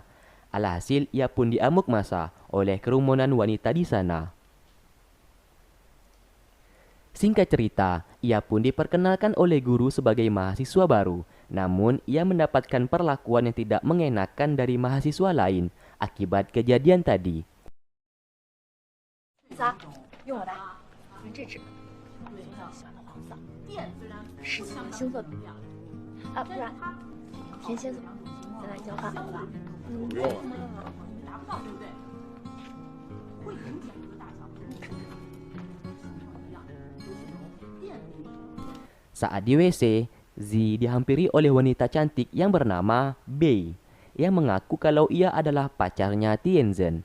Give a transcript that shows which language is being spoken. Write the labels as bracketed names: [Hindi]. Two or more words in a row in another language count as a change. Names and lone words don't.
[Indonesian] Alhasil, ia pun diamuk massa oleh kerumunan wanita di sana. Singkat cerita, ia pun diperkenalkan oleh guru sebagai mahasiswa baru. Namun, ia mendapatkan perlakuan yang tidak mengenakan dari mahasiswa lain akibat kejadian tadi. [Chinese] 仨，用我的，用这支，是喜欢星座的啊，不然天蝎座，咱俩交换好吧？不用了。 [Indonesian] Saat di WC, Z dihampiri oleh wanita cantik yang bernama Bei, yang mengaku kalau ia adalah pacarnya Tianzhen.